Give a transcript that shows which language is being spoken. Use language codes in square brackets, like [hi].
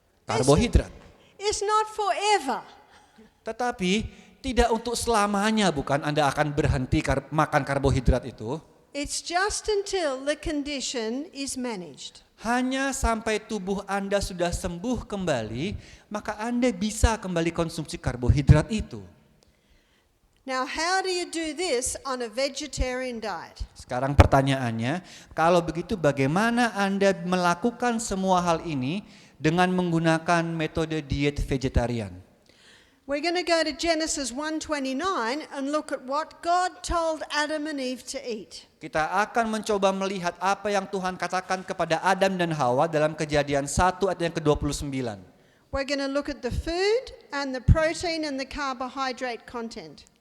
[id] Karbohidrat. [en] It's not forever. [id] Tetapi tidak untuk selamanya, bukan? Anda akan berhenti makan karbohidrat itu. [en] It's just until the condition is managed. [id] Hanya sampai tubuh Anda sudah sembuh kembali, maka Anda bisa kembali konsumsi karbohidrat itu. [en] Now, how do you do this on a vegetarian diet? [id] Sekarang pertanyaannya, kalau begitu bagaimana Anda melakukan semua hal ini dengan menggunakan metode diet vegetarian? [en] We're going to go to Genesis 1:29 and look at what God told Adam and Eve to eat. [id] Kita akan mencoba melihat apa yang Tuhan katakan kepada Adam dan Hawa dalam Kejadian 1 ayat yang ke-29. [en] We're going to look at the food and the protein and the carbohydrate content.